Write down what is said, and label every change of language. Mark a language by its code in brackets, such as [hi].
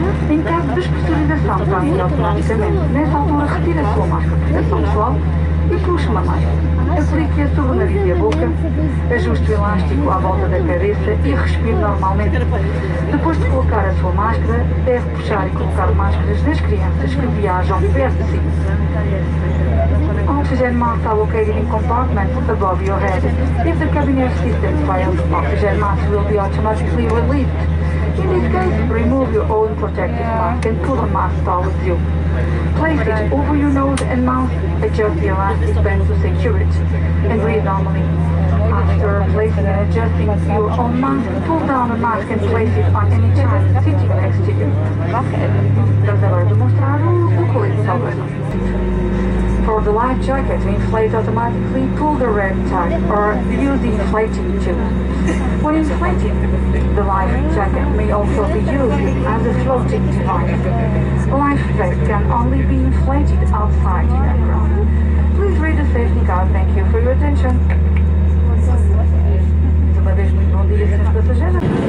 [pt] Em caso de despressurização, passe automaticamente. Nessa altura, retire a sua máscara de proteção pessoal e puxe uma máscara. Aplique-a sobre o nariz e a boca, ajuste o elástico à volta da cabeça e respire normalmente. Depois de colocar a sua máscara, deve puxar e colocar máscaras nas crianças que viajam perto de si. [en] Oxygen masks are located in compartments above your head. If the cabin air system fails, oxygen masks will be automatically released. In this case, remove your own protective mask and put a mask towel with you. Place it over your nose and mouth, adjust the elastic band to secure it, and breathe normally. After placing and adjusting your own mask, pull down the mask and place it on any child sitting next to you. [pt] Vamos agora demonstrar o colete salva-vidas. [en] For the life jacket to inflate automatically, pull the red tag or use the inflating tube. When inflating, the life jacket may also be used as a floating device. Life vest can only be inflated outside the aircraft. Please read the safety card. Thank you for your attention. [pt] Uma vez muito bom dia, senhores passageiros.